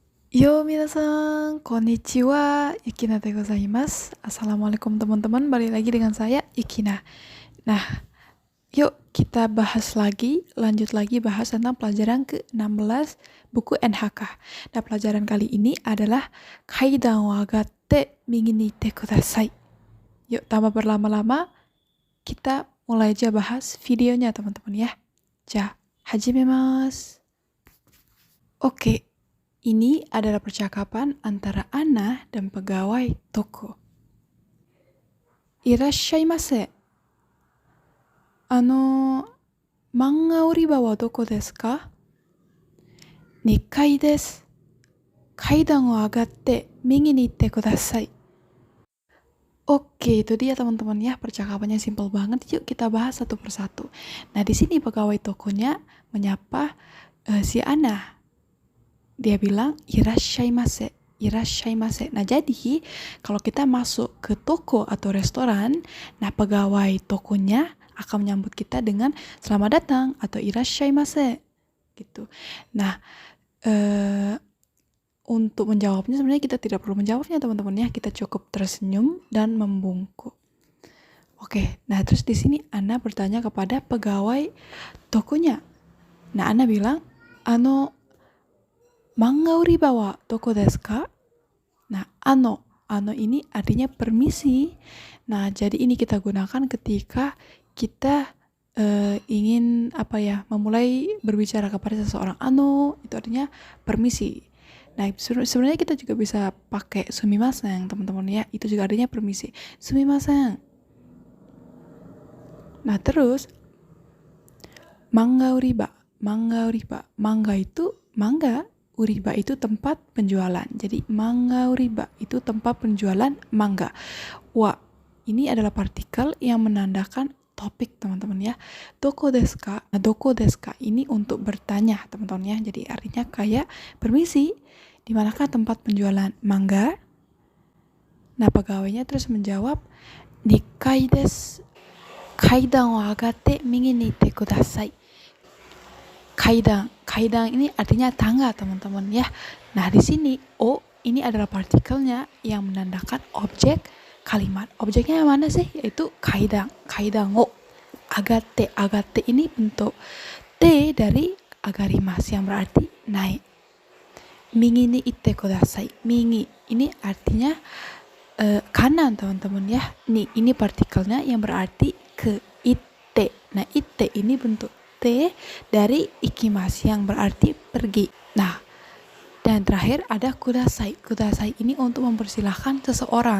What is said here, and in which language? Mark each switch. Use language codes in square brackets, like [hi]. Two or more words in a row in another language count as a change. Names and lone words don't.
[ja] よ、皆さん、こんにちは、ユキナでございます. [id] Assalamualaikum teman-teman, balik lagi dengan saya, Yukina. Nah, yuk kita bahas lagi, lanjut lagi bahas tentang pelajaran ke-16 buku NHK. Nah, pelajaran kali ini adalah [ja] 階段は上がって右にいてください. [id] Yuk, tanpa berlama-lama, kita mulai aja bahas videonya teman-teman ya. [ja] じゃ、始めます. [id] Oke. Ini adalah percakapan antara Anna dan pegawai toko. [ja] いらっしゃいませ。漫画売り場はどこですか? 2階です。階段を上がって右に行ってください. [id] Oke, itu dia teman-teman ya, percakapannya simpel banget. Yuk kita bahas satu persatu. Nah, di sini pegawai tokonya menyapa si Anna. Dia bilang [ja] いらっしゃいませ、いらっしゃいませ. [id] Nah, jadi kalau kita masuk ke toko atau restoran, nah pegawai tokonya akan menyambut kita dengan selamat datang atau irashaimase gitu. Nah, untuk menjawabnya sebenarnya kita tidak perlu menjawabnya teman-teman ya, kita cukup tersenyum dan membungkuk. Oke, nah terus di sini Anna bertanya kepada pegawai tokonya. Nah, Anna bilang, [ja] 漫画売り場はどこですか? [id] Nah, ano ini artinya permisi. Nah, jadi ini kita gunakan ketika kita ingin memulai berbicara kepada seseorang. Ano itu artinya permisi. Nah, sebenarnya kita juga bisa pakai sumimasen, teman-teman ya. Itu juga artinya permisi. Sumimasen. Nah, terus [ja] 漫画売り場. [id] Mangga itu mangga. Uriba itu tempat penjualan. Jadi [ja] 漫画売り場 [id] itu tempat penjualan mangga. Wa ini adalah partikel yang menandakan topik teman-teman ya. [ja] どこですか? [id] Nah, [ja] どこですか [id] ini untuk bertanya teman-teman ya. Jadi artinya kayak permisi, di manakah tempat penjualan mangga? Nah, pegawainya terus menjawab [ja] 2階です. 階段は上がって右に行ってください. [id] Kaidan ini artinya tangga teman-teman ya. Nah, di sini o ini adalah partikelnya yang menandakan objek kalimat. Objeknya yang mana sih? Yaitu [ja] 階段を. [id] Agate ini bentuk T dari agarimasu yang berarti naik. [ja] 右に行ってください. [id] Migi ini artinya kanan teman-teman ya. Ini partikelnya yang berarti ke. Itte. Nah, itte ini bentuk T dari ikimasu yang berarti pergi. Nah, dan terakhir ada kudasai. Kudasai ini untuk mempersilahkan seseorang.